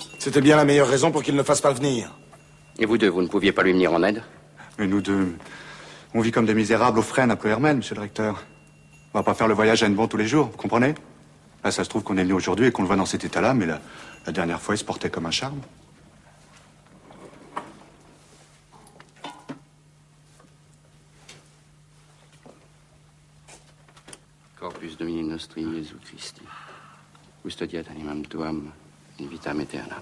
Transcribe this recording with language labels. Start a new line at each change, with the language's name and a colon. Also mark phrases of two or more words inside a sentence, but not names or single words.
French: C'était bien la meilleure raison pour qu'il ne fasse pas venir. Et vous deux, vous ne pouviez pas lui venir en aide? Mais nous deux, on vit comme des misérables aux frênes après Hermel, monsieur le recteur. On va pas faire le voyage à Hennebont tous les jours, vous comprenez? Là, ça se trouve qu'on est venu aujourd'hui et qu'on le voit dans cet état-là, mais la dernière fois, il se portait comme un charme.
Latin: Corpus Domini Nostri Jesu Christi. Custodiat animam tuam in vitam aeternam.